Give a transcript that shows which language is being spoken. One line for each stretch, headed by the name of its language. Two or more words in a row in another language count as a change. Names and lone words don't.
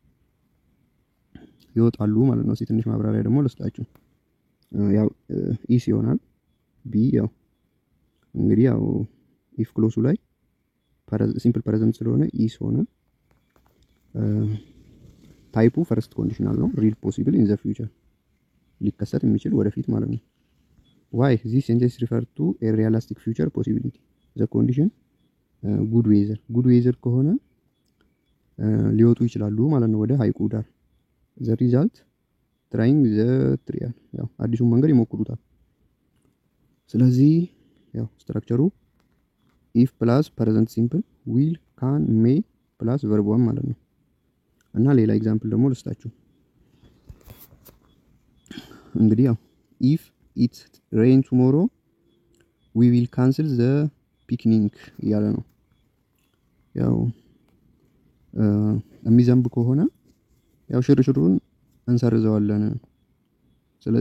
Amharic: ይወጣሉ ማለት ነው። ትንሽ ማብራሪያ ደግሞ ልስጣችሁ። ያው ኢስ ይሆናል ቢ። ያው እንግዲህ ያው ኢፍ ክሎሱ ላይ
English: simple present
Amharic: ስለሆነ ኢስ ሆነ። ታይፑ
English: first conditional
Amharic: ነው።
English: real possible in the future
Amharic: ሊከሰት የሚችል ወደፊት ማለት ነው።
English: why this sentence refer to a realistic future possibility. the condition good weather
Amharic: ከሆነ ሊወጡ ይችላሉ ማለት ነው ወደ ሐይቁ ዳር።
English: the result trying the trial
Amharic: ያው አዲሱን መንገድ ይሞክሩታል። ስለዚህ ያው ስትራክቸሩ
English: if plus present simple will can may plus verb one
Amharic: ማለት ነው። እና ሌላ ኤግዛምፕል ደግሞ ልስጣችሁ። እንግዲህ ያው
English: if it rain tomorrow we will cancel the picnic
Amharic: እያለ ነው። ያው የሚዘንብ ከሆነ ያው ሽርሽሩን እንሰርዘዋለን። ስለዚህ